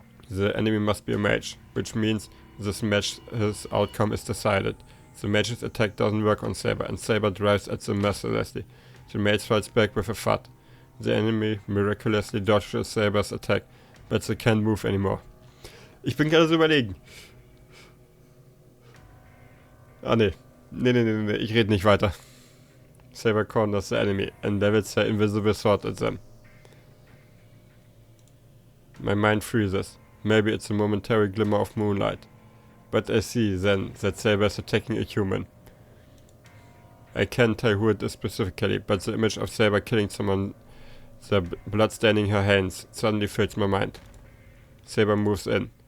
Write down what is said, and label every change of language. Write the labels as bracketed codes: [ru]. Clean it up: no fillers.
[en] The enemy must be a mage, which means this match's outcome is decided. The mage's attack doesn't work on Saber, and Saber drives at them mercilessly. The mage fights back with a thud. The enemy miraculously dodges Saber's attack, but they can't move anymore. [de] Ich bin gerade so überlegen. Ah nee. Nee, ich rede nicht weiter. [en] Saber corners the enemy and levels her invisible sword at them. My mind freezes. Maybe it's a momentary glimmer of moonlight. But I see then that Saber is attacking a human. I can't tell who it is specifically, but the image of Saber killing someone, the blood staining her hands, suddenly fills my mind. Saber moves in.